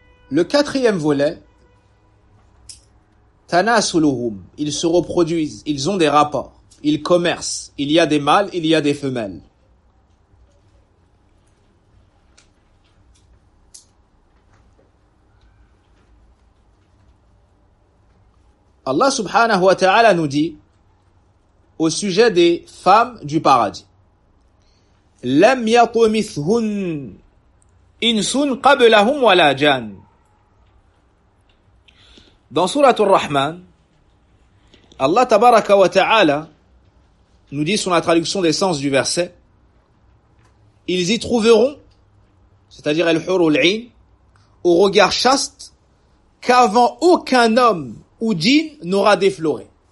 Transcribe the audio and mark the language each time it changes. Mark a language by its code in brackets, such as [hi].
[fr] Le quatrième volet, tanasuluhum, ils se reproduisent, ils ont des rapports, ils commercent, il y a des mâles, il y a des femelles. Allah subhanahu wa ta'ala nous dit au sujet des femmes du paradis. [ar] لم يطمثهن إنس قبلهم ولا جان. [fr] Dans sourate Ar-Rahman, Allah tabaraka wa ta'ala nous dit sur la traduction des sens du verset, ils y trouveront, c'est-à-dire al-hur al-'ayn, au regard chaste, qu'avant aucun homme ou djinn n'aura défloré.